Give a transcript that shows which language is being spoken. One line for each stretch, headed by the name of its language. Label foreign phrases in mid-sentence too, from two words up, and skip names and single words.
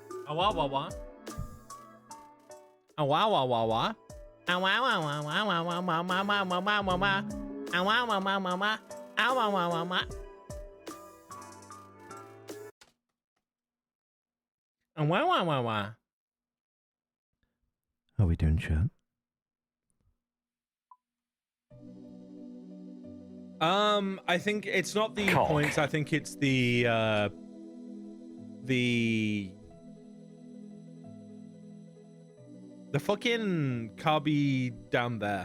English: A wah wah wah. A wah wah wah wah. A wah wah wah wah wah wah wah wah wah wah wah wah wah. A wah wah wah wah wah. A wah wah wah wah. A wah wah wah wah. How are we doing, chat? I think it's not the Cock. points. I think it's the fucking Carby down there.